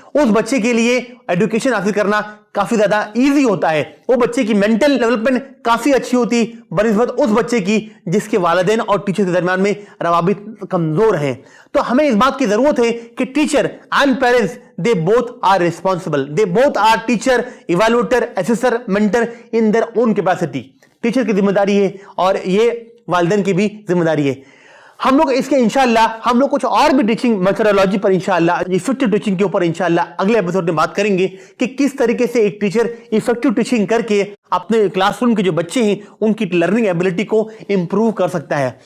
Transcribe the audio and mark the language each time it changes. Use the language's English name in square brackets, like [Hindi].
[Urdu] اس بچے کے لیے ایڈوکیشن حاصل کرنا کافی زیادہ ایزی ہوتا ہے. وہ بچے کی مینٹل ڈیولپمنٹ کافی اچھی ہوتی بنسبت اس بچے کی جس کے والدین اور ٹیچر کے درمیان میں روابط کمزور ہیں. تو ہمیں اس بات کی ضرورت ہے کہ teacher and parents [English] they both are responsible. They both are teacher, evaluator, assessor, mentor in their own capacity. [Urdu] Teacher کی ذمہ داری ہے اور یہ والدین کی بھی ذمہ داری ہے. ہم لوگ اس کے انشاءاللہ ہم لوگ کچھ اور بھی ٹیچنگ میتھڈولوجی پر انشاءاللہ ایفیکٹو ٹیچنگ کے اوپر انشاءاللہ اگلے ایپیسوڈ میں بات کریں گے کہ کس طریقے سے ایک ٹیچر ایفیکٹو ٹیچنگ کر کے اپنے کلاس روم کے جو بچے ہیں ان کی لرننگ ایبلٹی کو امپروو کر سکتا ہے.